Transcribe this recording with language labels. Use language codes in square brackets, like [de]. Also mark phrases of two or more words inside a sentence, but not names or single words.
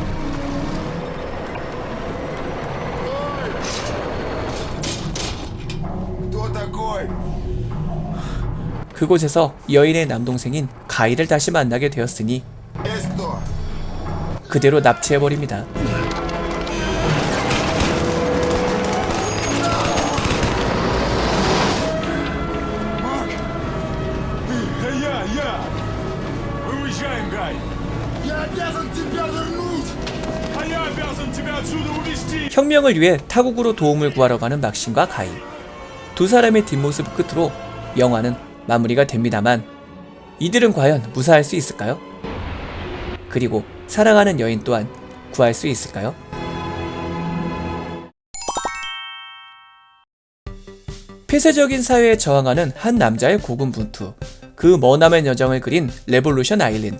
[ru] Кто такой? [ko] 그곳에서 여인의 남동생인 가이를 다시 만나게 되었으니 [ru] Есть кто? [ko] 그대로 납치해버립니다. [ru] Я! Мы уезжаем, Гай! Я обязан тебя вернуть! А я обязан тебя отсюда увезти! [ko] 혁명을 위해 타국으로 도움을 구하러 가는 막심과 가이. 두 사람의 뒷모습 끝으로 영화는 마무리가 됩니다만 이들은 과연 무사할 수 있을까요? 그리고 사랑하는 여인 또한 구할 수 있을까요? 폐쇄적인 사회에 저항하는 한 남자의 고군분투, 그 머나먼 여정을 그린 레볼루션 아일랜드.